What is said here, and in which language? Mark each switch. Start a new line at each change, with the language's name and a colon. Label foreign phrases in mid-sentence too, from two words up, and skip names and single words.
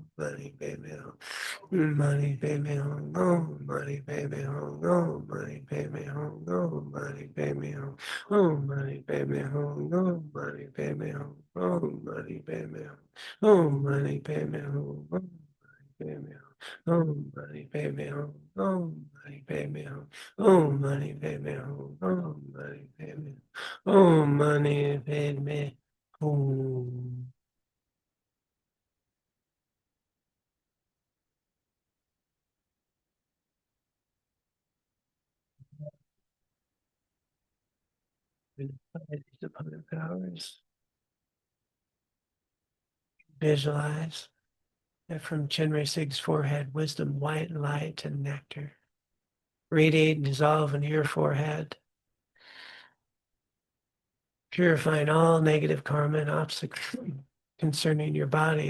English: money, baby, oh, money, baby, oh, no, money, baby, oh, no, money, baby, oh, no, money, baby, oh, money, baby, oh, no, money, baby, oh, money, baby, oh, money, baby, oh, baby, oh, money, baby, oh, money, baby, oh, money, baby, oh, money, baby, oh, money, baby, oh. These opponent powers. Visualize that from Chenrezig's forehead, wisdom, white light, and nectar radiate and dissolve into your forehead, purifying all negative karma and obstacles concerning your body.